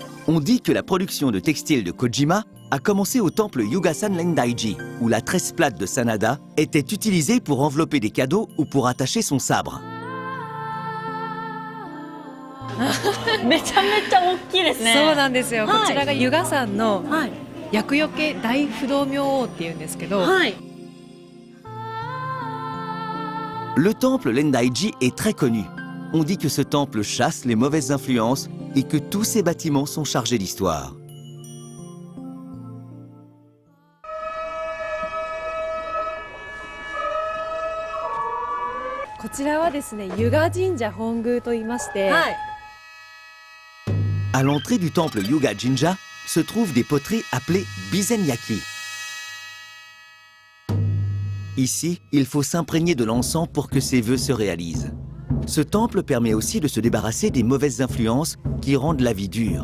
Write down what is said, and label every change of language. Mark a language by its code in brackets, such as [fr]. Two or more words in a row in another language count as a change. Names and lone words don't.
[fr] On dit que la production de textiles de Kojima a commencé au temple Yugasan Rendaiji, où la tresse plate de Sanada était utilisée pour envelopper des cadeaux ou pour attacher son sabre. [ja] めちゃめちゃ大きいですね。そうなんですよ、はいこちらが湯河山のはい。厄除け大不動明王っていうんですけど、はい。 [fr] Le temple Rendaiji est très connu. On dit que ce temple chasse les mauvaises influences et que tous ces bâtiments sont chargés d'histoire. [ja] « こちらはですね、湯河神社本宮と言いまして、はい。 [fr] À l'entrée du temple Yuga Jinja se trouvent des poteries appelées bizenyaki. Ici, il faut s'imprégner de l'encens pour que ses vœux se réalisent. Ce temple permet aussi de se débarrasser des mauvaises influences qui rendent la vie dure.